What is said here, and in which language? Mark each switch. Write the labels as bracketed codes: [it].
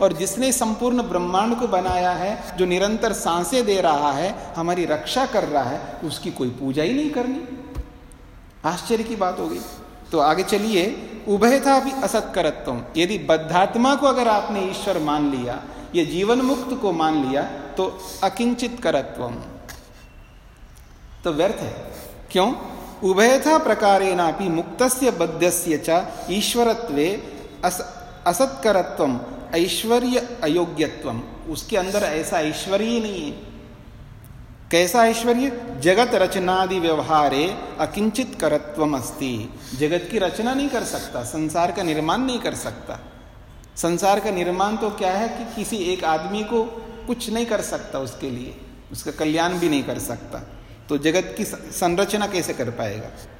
[hi] और जिसने संपूर्ण ब्रह्मांड को बनाया है, जो निरंतर सांसें दे रहा है, हमारी रक्षा कर रहा है, उसकी कोई पूजा ही नहीं करनी। आश्चर्य की बात हो गई। तो आगे चलिए, [sa] उभयथा भी असत्करत्वम्। [hi] यदि बद्धात्मा को अगर आपने ईश्वर मान लिया या जीवन मुक्त को मान लिया तो अकिंचित करत्वम तो व्यर्थ है। क्यों? [sa] उभयथा प्रकारेनापि मुक्तस्य बद्धस्य च ईश्वरत्वे असत्करत्वम् ऐश्वर्य अयोग्यत्वम्। [hi] उसके अंदर ऐसा ऐश्वर्य नहीं है। कैसा ऐश्वर्य? [sa] जगत रचनादि व्यवहारे अकिंचित करत्वम अस्ति। [hi] जगत की रचना नहीं कर सकता, संसार का निर्माण नहीं कर सकता। संसार का निर्माण तो क्या है कि किसी एक आदमी को कुछ नहीं कर सकता, उसके लिए उसका कल्याण भी नहीं कर सकता, तो जगत की संरचना कैसे कर पाएगा।